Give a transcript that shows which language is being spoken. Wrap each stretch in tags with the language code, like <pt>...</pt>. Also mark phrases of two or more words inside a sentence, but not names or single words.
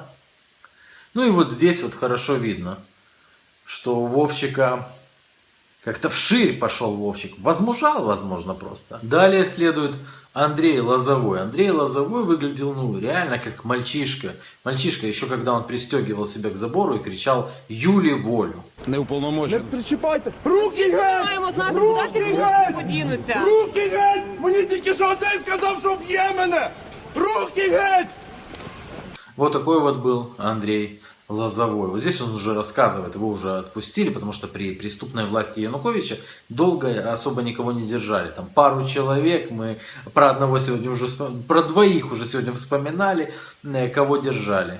<ru>Ну и вот здесь вот хорошо видно, что у Вовчика как-то вширь пошел Вовчик. Возмужал, возможно, просто. Далее следует Андрей Лозовой. Андрей Лозовой выглядел, ну, реально как мальчишка. Мальчишка, еще когда он пристегивал себя к забору и кричал</ru> <uk>«Юлі волю». Не Причіпайте! Руки геть! Маємо знати, куди ці хлопці подінуться. Руки геть! Мені тільки що оцей сказав, що вб'є мене! Руки геть!</uk> <ru>Вот такой вот был Андрей Лозовой. Вот здесь он уже рассказывает, его уже отпустили, потому что при преступной власти Януковича долго особо никого не держали. Там пару человек, мы про одного сегодня уже, про двоих уже сегодня вспоминали, кого держали.</ru>